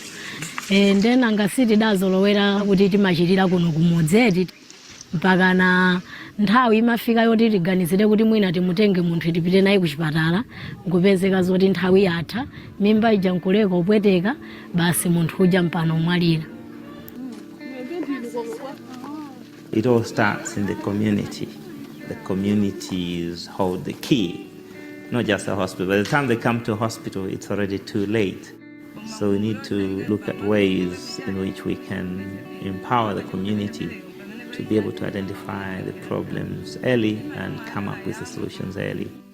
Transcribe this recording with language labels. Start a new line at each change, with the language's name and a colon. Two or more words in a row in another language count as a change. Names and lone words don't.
Nyanja: Ndena ngasiti dazolowera kuti timachitira kuno kumudzi mpaka na nthawi imafika yoti tiganizire kuti mwina timutenge munthu tipite naye ku chipatala, nkupezeka zoti nthawi yatha mimba ija nkuleka opweteka, basi munthu uja mpano omwalira.
English: It all starts in the community. The communities hold the key, not just the hospital. By the time they come to a hospital, it's already too late. So we need to look at ways in which we can empower the community to be able to identify the problems early and come up with the solutions early.